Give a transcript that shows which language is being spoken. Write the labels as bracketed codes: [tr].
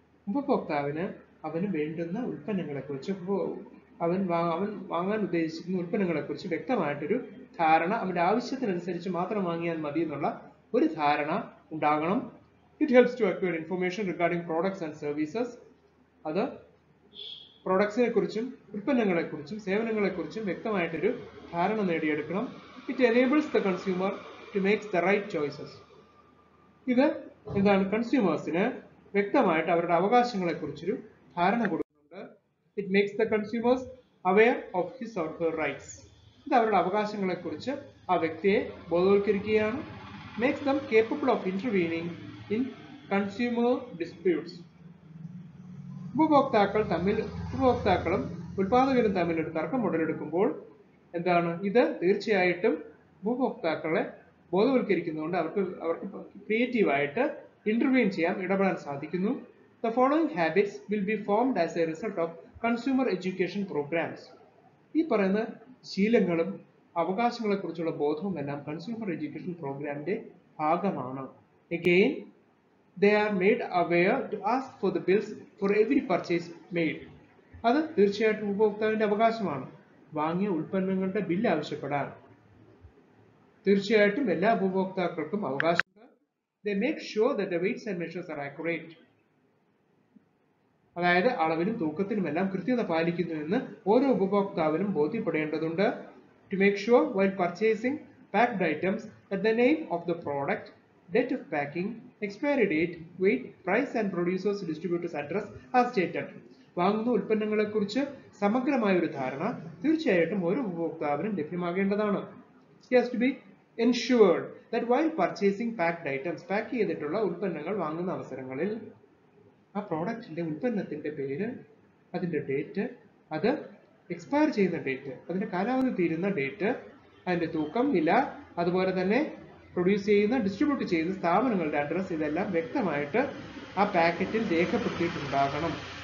[ml] ഉപഭോക്താവിന് അവന് വേണ്ടുന്ന ഉൽപ്പന്നങ്ങളെക്കുറിച്ച് അവൻ വാങ്ങാൻ ഉദ്ദേശിക്കുന്ന ഉൽപ്പന്നങ്ങളെക്കുറിച്ച് വ്യക്തമായിട്ടൊരു ധാരണ, അവന്റെ ആവശ്യത്തിനനുസരിച്ച് മാത്രം വാങ്ങിയാൽ മതി എന്നുള്ള ഒരു ധാരണ ഉണ്ടാകണം. [en] It helps to acquire information regarding products and services. [ml] അത് പ്രോഡക്ട്സിനെ കുറിച്ചും ഉൽപ്പന്നങ്ങളെ കുറിച്ചും സേവനങ്ങളെ കുറിച്ചും വ്യക്തമായിട്ടൊരു ധാരണ നേടിയെടുക്കണം. [en] It enables the consumer to make the right choices. [ml] ഇത് എന്താണ്, കൺസ്യൂമേഴ്സിന് വ്യക്തമായിട്ട് അവരുടെ അവകാശങ്ങളെ കുറിച്ചൊരു ധാരണ കൊടുക്കുന്നുണ്ട്. [en] It makes the consumers aware of his or her rights. [ml] ഇത് അവരുടെ അവകാശങ്ങളെ കുറിച്ച് ആ വ്യക്തിയെ ബോധവൽക്കരിക്കുകയാണ്. [en] Makes them capable of intervening in consumer disputes. [ml] ഉപഭോക്താക്കളും ഉൽപാദകരും തമ്മിൽ ഒരു തർക്കം ഉടലെടുക്കുമ്പോൾ എന്താണ്, ഇത് തീർച്ചയായിട്ടും ഉപഭോക്താക്കളെ ബോധവൽക്കരിക്കുന്നതുകൊണ്ട് അവർക്ക് ക്രിയേറ്റീവായിട്ട് ഇന്റർവീൻ ചെയ്യാൻ, ഇടപെടാൻ സാധിക്കുന്നു. [en] The following habits will be formed as a result of consumer education programs. [ml] ഈ പറയുന്ന ശീലങ്ങളും അവകാശങ്ങളെ കുറിച്ചുള്ള ബോധവും എല്ലാം കൺസ്യൂമർ എഡ്യൂക്കേഷൻ പ്രോഗ്രാമിന്റെ ഭാഗമാണ്. [en] Again, they are made aware to ask for the bills for every purchase made. [ml] അത് തീർച്ചയായിട്ടും ഉപഭോക്താവിന്റെ അവകാശമാണ്, വാങ്ങിയ ഉൽപ്പന്നങ്ങളുടെ ബില്ല് ആവശ്യപ്പെടാൻ. തീർച്ചയായിട്ടും എല്ലാ ഉപഭോക്താക്കൾക്കും അവകാശമുണ്ട്. [en] They make sure that the weights and measures are accurate. [ml] അതായത് അളവിലും തൂക്കത്തിലുമെല്ലാം കൃത്യത പാലിക്കുന്നു എന്ന് ഓരോ ഉപഭോക്താവിനും ബോധ്യപ്പെടേണ്ടതുണ്ട്. [en] To make sure while purchasing packed items that the name of the product, date of packing, expiry date, weight, price and producer's distributor's address are stated. [ml] വാങ്ങുന്ന ഉൽപ്പന്നങ്ങളെക്കുറിച്ച് സമഗ്രമായ ഒരു ധാരണ തീർച്ചയായിട്ടും ഓരോ ഉപഭോക്താവിനും ലഭ്യമാകേണ്ടതാണ്. [en] He has to be ensured that while purchasing packed items, [ml] pack ചെയ്തിട്ടുള്ള ഉൽപ്പന്നങ്ങൾ വാങ്ങുന്ന അവസരങ്ങളിൽ ആ പ്രോഡക്റ്റിന്റെ ഉൽപ്പന്നത്തിന്റെ പേര്, അതിന്റെ ഡേറ്റ്, അത് എക്സ്പയർ ചെയ്യുന്ന ഡേറ്റ്, അതിന്റെ കാലാവധി തീരുന്ന ഡേറ്റ്, അതിന്റെ തൂക്കം, വില, അതുപോലെ തന്നെ പ്രൊഡ്യൂസ് ചെയ്യുന്ന, ഡിസ്ട്രിബ്യൂട്ട് ചെയ്യുന്ന സ്ഥാപനങ്ങളുടെ അഡ്രസ്, ഇതെല്ലാം വ്യക്തമായിട്ട് ആ പാക്കറ്റിൽ രേഖപ്പെടുത്തിയിട്ടുണ്ടാകണം.